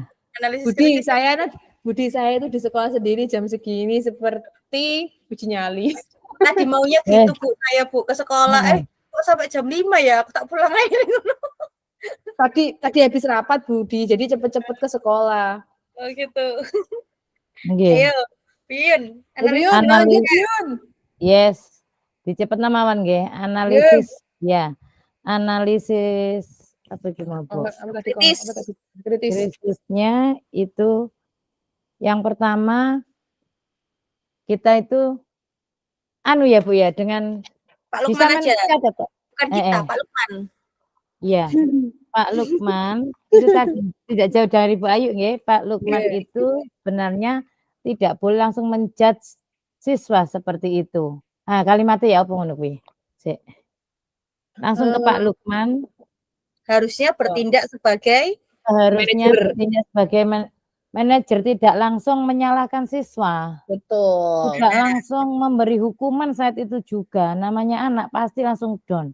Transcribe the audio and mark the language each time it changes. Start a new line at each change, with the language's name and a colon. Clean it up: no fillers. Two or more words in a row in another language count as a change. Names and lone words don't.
Indonesian: Budi saya itu di sekolah sendiri jam segini seperti uji nyali. Tadi maunya gitu Bu, saya Bu ke sekolah. Kok sampai jam 5 ya? Aku tak pulang aja. Tadi habis rapat Budi, jadi cepet-cepet ke sekolah. Oh gitu. Ayo, Buyun. Buyun. Yes. Dicepet namawan nggih. Analisis ya. Analisis apa cuma Bu? Kritisnya itu yang pertama kita itu ya Bu ya, dengan Pak Lukman aja. Bukan kita, Pak Lukman. Iya. Pak Lukman itu tadi tidak jauh dari Bu Ayu nggih. Pak Lukman itu sebenarnya tidak boleh langsung menjudge siswa seperti itu. Nah, kalimatnya
Javanese: ya apa ngono kuwi?
Indonesian: Langsung ke Pak Lukman. Harusnya bertindak sebagai manajer, tidak langsung menyalahkan siswa. Betul. Tidak langsung memberi hukuman saat itu juga. Namanya anak pasti langsung down.